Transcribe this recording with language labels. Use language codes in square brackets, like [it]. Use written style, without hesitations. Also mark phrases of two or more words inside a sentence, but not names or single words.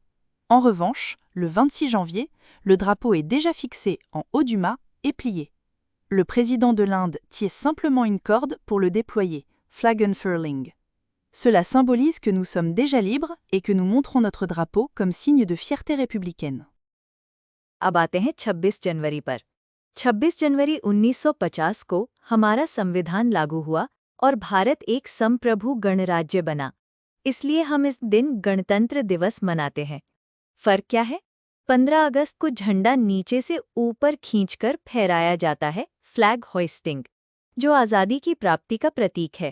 [fr] En revanche, le 26 janvier, le drapeau est déjà fixé en haut du mât et plié. Le président de l'Inde tient simplement une corde pour le déployer, [en] flag unfurling. [fr] Cela symbolise que nous sommes déjà libres et que nous montrons notre drapeau comme signe de fierté républicaine. [hi] अब आते हैं 26 जनवरी पर। 26 जनवरी 1950 को हमारा संविधान लागू हुआ और भारत एक संप्रभु गणराज्य बना। इसलिए हम इस दिन गणतंत्र दिवस मनाते हैं। फर्क क्या है? 15 अगस्त को झंडा नीचे से ऊपर खींचकर फहराया जाता है, [en] flag hoisting, [hi] जो आज़ादी की प्राप्ति का प्रतीक है।